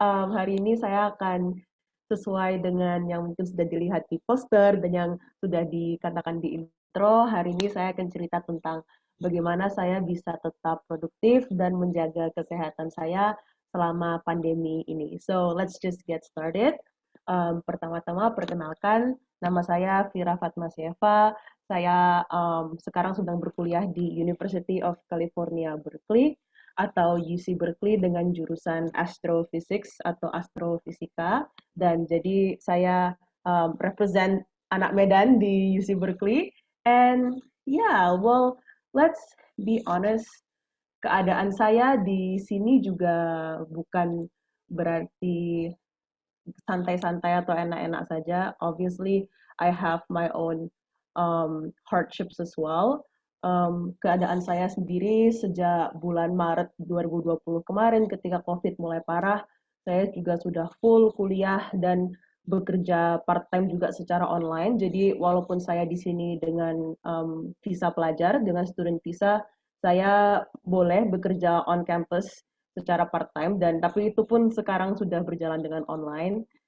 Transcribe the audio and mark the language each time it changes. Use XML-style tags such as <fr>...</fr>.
<id>Hari ini saya akan sesuai dengan yang mungkin sudah dilihat di poster dan yang sudah dikatakan di intro. Hari ini saya akan cerita tentang bagaimana saya bisa tetap produktif dan menjaga kesehatan saya selama pandemi ini.</id> <en>So, let's just get started.</en> <id>Pertama-tama perkenalkan, nama saya Vira Fatmasyeva. Saya sekarang sedang berkuliah di University of California, Berkeley atau UC Berkeley dengan jurusan Astrophysics atau Astrofisika. Dan jadi saya represent anak Medan di UC Berkeley.</id> <en>And yeah, well, let's be honest,</en> <id>keadaan saya di sini juga bukan berarti santai-santai atau enak-enak saja.</id> <en>Obviously, I have my own hardships as well.</en> <id>Keadaan saya sendiri sejak bulan Maret 2020 kemarin ketika COVID mulai parah, saya juga sudah full kuliah dan bekerja part-time juga secara online. Jadi walaupun saya di sini dengan visa pelajar, dengan student visa, saya boleh bekerja on campus secara part-time, dan tapi itu pun sekarang sudah berjalan dengan online.</id>